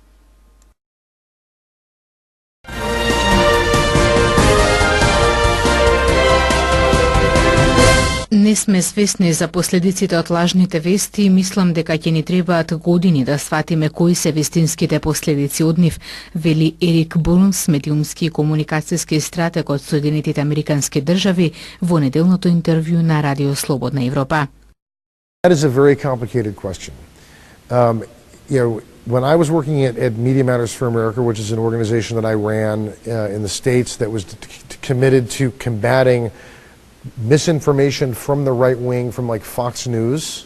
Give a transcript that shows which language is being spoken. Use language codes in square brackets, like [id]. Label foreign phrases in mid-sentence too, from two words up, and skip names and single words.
[mk] Не сме свесни за последиците од лажните вести и мислам дека ќе ни требаат години да сватиме кои се вистинските последици од нив, вели Ерик Бурнс, медиумски и комуникацијски стратег од Соединетите Американски држави во неделното интервју на Радио Слободна Европа. [en] That is a very complicated question. When I was working at Media Matters for America, which is an organization that I ran in the States that was committed to combating misinformation from the right wing, from like Fox News.